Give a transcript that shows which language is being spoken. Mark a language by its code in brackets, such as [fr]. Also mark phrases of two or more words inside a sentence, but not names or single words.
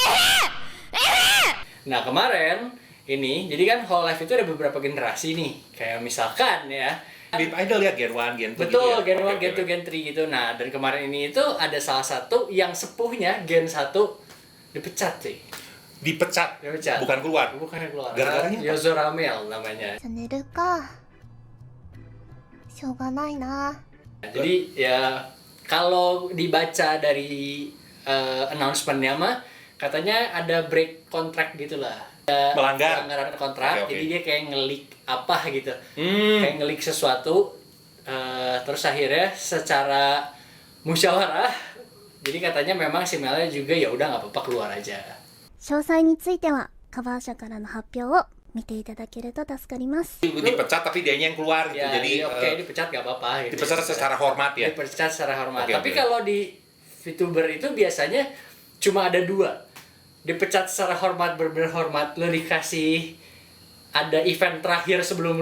[id] Nah kemarin ini, jadi kan Hololive itu ada beberapa generasi nih, kayak misalkan ya. Beat Idol ya, Gen 1, Gen 2 Betul, gitu ya? Gen 1, Oke, Gen oke. 2, Gen 3 gitu. Nah, dan kemarin ini itu ada salah satu yang sepuhnya Gen 1 dipecat sih. Dipecat, Dipecat. bukan keluar. Bukan yang keluar. Gara-garanya apa? Yozoramel namanya. [ja] チャンネルか。しょうがないな。 [id] Jadi ya kalau dibaca dari announcement-nya mah katanya ada break kontrak gitu lah. Melanggar. Pelanggaran kontrak. Oke, oke. Jadi dia kayak ngelik apa gitu. Hmm. Kayak ngelik sesuatu terus akhirnya secara musyawarah jadi katanya memang si Melnya juga ya udah nggak apa-apa keluar aja. [ja] 詳細についてはカバー社からの発表を見ていただけると助かります。 [id] Dipecat tapi dianya yang keluar gitu. Ya, Jadi oke dipecat nggak apa-apa gitu. dipecat secara hormat ya. Dipecat secara hormat. Oke, Tapi oke. kalau di VTuber itu biasanya cuma ada dua. Dipecat secara hormat, benar-benar hormat, lo dikasih ada event terakhir sebelum lo